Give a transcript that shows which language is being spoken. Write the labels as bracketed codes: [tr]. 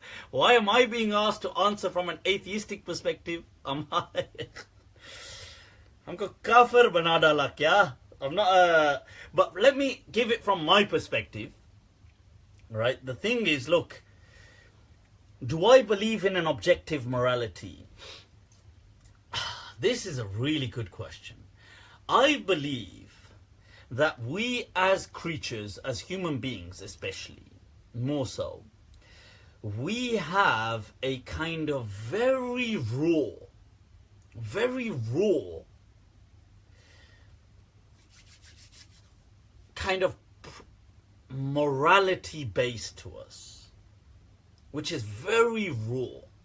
[en] Why am I being asked to answer from an atheistic perspective? [hi] हमको काफिर बना डाला क्या? [en] I'm not. But let me give it from my perspective. Right? The thing is, look. Do I believe in an objective morality? This is a really good question. I believe that we as creatures, as human beings especially, more so, we have a kind of very raw kind of morality base to us, which is very raw.